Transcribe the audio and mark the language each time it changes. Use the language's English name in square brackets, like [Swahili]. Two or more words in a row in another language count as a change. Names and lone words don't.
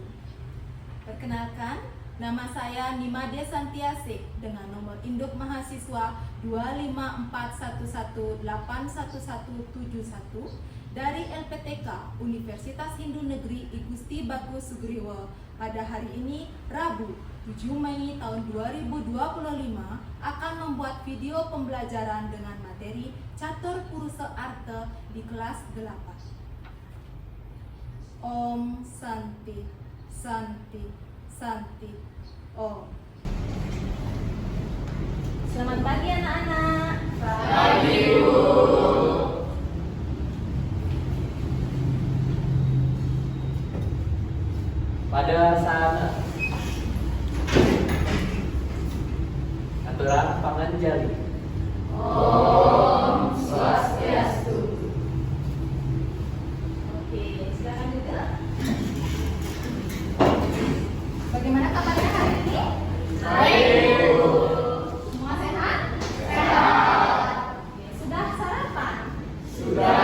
[Indonesian] Perkenalkan, nama saya Nimade Santiasik dengan nomor induk mahasiswa 25411811171 dari LPTK Universitas Hindu Negeri I Gusti Bagus Sugriwo pada hari ini Rabu 7 Mei tahun 2025 akan membuat video pembelajaran dengan materi Catur Purusa Artha di kelas 8. [Sanskrit] ॐ शान्ति शान्ति शान्ति ॐ. [Indonesian] Selamat pagi anak-anak. Pagi, Bu. Pada saat aturan panganjali. [Sanskrit] ॐ स्वस्त्यस्तु. [Indonesian] Oke, silakan juga. Bagaimana kabarnya hari ini? Baik, Bu. Semua sehat? Sehat. Oke, sudah sarapan? Sudah.